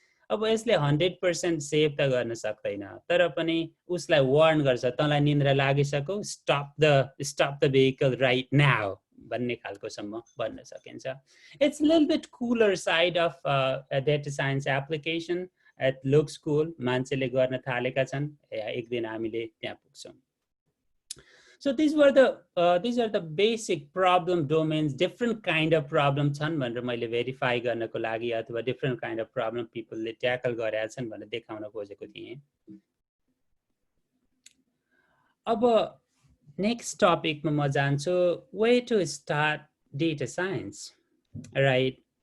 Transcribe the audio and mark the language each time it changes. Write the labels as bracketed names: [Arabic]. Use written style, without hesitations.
[Nepali] अब यसले 100% सेभ त गर्न सक्दैन, तर पनि उसलाई वार्न गर्छ, तँलाई निन्द्रा लागिसक्यो, [English] stop the vehicle right now [Nepali] भन्ने खालको सम्म भन्न सकिन्छ. [English] It's a little bit cooler side of a data science application. It looks cool. [Nepali] मान्छेले गर्न थालेका छन्, एक दिन हामीले त्यहाँ पुग्छौं. [English] So these are the basic problem domains. [Nepali] Different kind of problem छन् भनेर मैले verify गर्नको लागि अथवा different kind of problem people ले tackle गरेका छन् भनेर देखाउन खोजेको थिएँ. अब next topic मा म जान्छु, [English] way to start data science, right?